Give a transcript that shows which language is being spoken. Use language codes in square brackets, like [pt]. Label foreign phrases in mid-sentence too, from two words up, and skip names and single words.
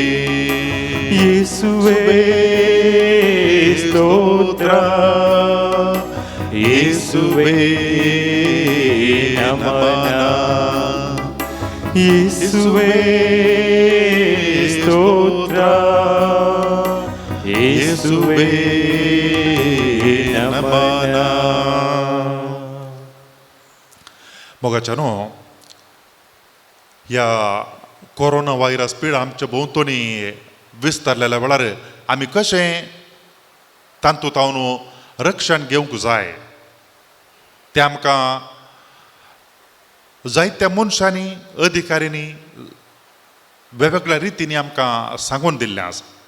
[kn] ಯೇಸುವೇ ಸ್ತೋತ್ರ, ಯೇಸುವೇ ನಮನ, ಯೇಸುವೇ ಸ್ತೋತ್ರ, ಯೇಸುವೇ ನಮನ. [kok] मोगाच्यानो, ह्या कोरोना व्हायरस पीड आमच्या भोंवतणी विस्तारलेल्या वेळार आमी कशें तातूंत रक्षण घेवंक जाय तें आमकां जायत्या मनशांनी अधिकाऱ्यांनी वेगवेगळ्या रितींनी आमकां सांगून दिल्लें आसा.